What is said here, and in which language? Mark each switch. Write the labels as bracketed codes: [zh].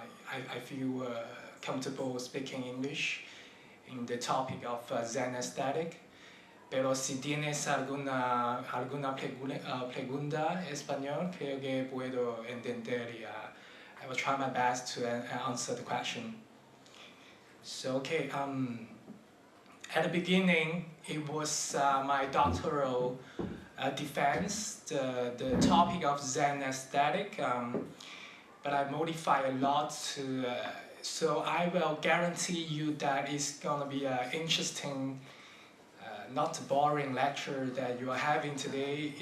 [en] I feel comfortable speaking English in the topic of Zen aesthetic. [es] Pero si tienes alguna pregunta en español, creo que puedo entender y [en] I will try my best to answer the question. So, okay, at the beginning, it was my doctoral defense, the topic of Zen aesthetic, but I modified a lot to, so I will guarantee you that it's gonna be an interesting, not boring lecture that you are having today.